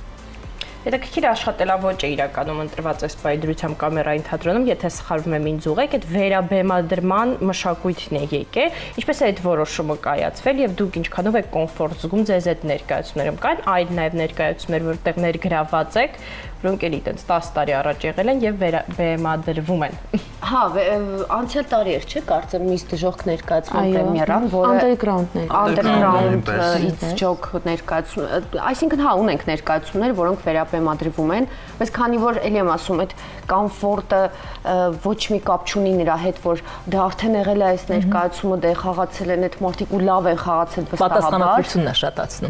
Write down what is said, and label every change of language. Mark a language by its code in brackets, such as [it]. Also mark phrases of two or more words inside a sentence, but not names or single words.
[hy] Հետաքրքիր աշխատելավոճ է իրականում ընտրված այս պայդրությամբ կամերային թատրոնում, եթե սխալվում եմ ինձ ուղեք, այդ վերաբեմադրման մշակույթն է եկել, ինչպես է այդ որոշումը կայացվել եւ դուք ինչքանով եք կոմֆորտ զգում ձեզ այդ ներկայացումներում, կան այլ նաեւ ներկայացումներ, որտեղ ներգրաված եք, որոնք էլի տենց 10 տարի առաջ եղել են եւ բեմադրվում են։ Հա, անցյալ տարի էր, չէ՞, կարծեմ միս դժոխք ներկայացման պրեմիերան, որը [en] underground it's joke [hy] ներկայացում, այսինքն հա ունենք ներկայացումներ, որոնք վերաբեմադրվում են, բայց քանի որ ելի եմ ասում, այդ կոմֆորտը ոչ մի կապ չունի նրա հետ, որ դա արդեն եղել է այս ներկայացումը, դե խաղացել են այդ մարդիկ ու լավ են խաղացել վստահաբար։ Պատասխանատվությունն է շատացնում։